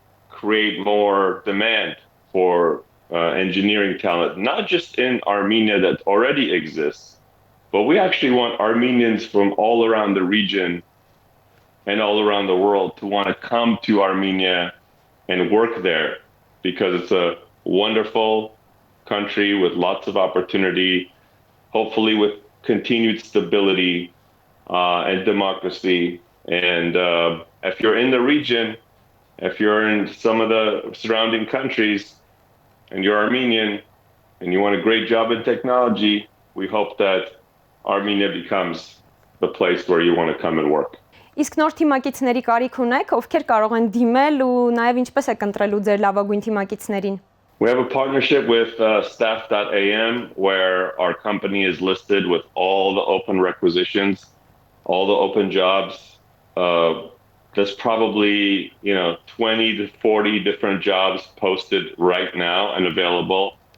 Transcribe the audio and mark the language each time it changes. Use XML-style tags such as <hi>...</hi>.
<en>create more demand for engineering talent, not just in Armenia that already exists, but we actually want Armenians from all around the region and all around the world to want to come to Armenia and work there because it's a wonderful country with lots of opportunity, hopefully with continued stability and democracy. And if you're in the region, if you're in some of the surrounding countries and you're Armenian and you want a great job in technology, we hope that Armenia becomes the place where you want to come and work.</en> <hy>Իսկ նոր թիմակիցների կարիք ունեք, ովքեր կարող են դիմել ու նաև ինչպես եք ընտրելու ձեր լավագույն թիմակիցներին։</hy> <en>We have a partnership with staff.am where our company is listed with all the open requisitions, all the open jobs. There's probably 20 to 40 different jobs posted right now and available.</en>